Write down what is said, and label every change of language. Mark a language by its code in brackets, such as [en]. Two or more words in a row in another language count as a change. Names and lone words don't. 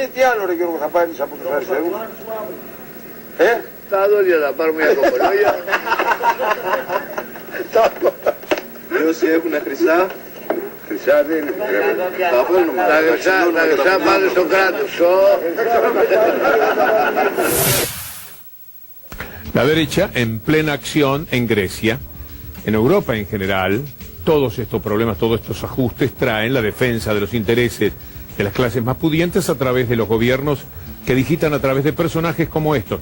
[el] Τι άλλο ρε Γιώργο θα πάρεις από τους αριστερούς? Τα δόντια θα πάρουμε για κοπολόγια. Όσοι έχουν χρυσά, χρυσά δεν είναι. τα παίρνουμε. Τα χρυσά πάνε στο κράτος. [es] La derecha en plena acción en Grecia, en Europa en general, todos estos problemas, todos estos ajustes traen la defensa de los intereses de las clases más pudientes a través de los gobiernos que digitan a través de personajes como estos.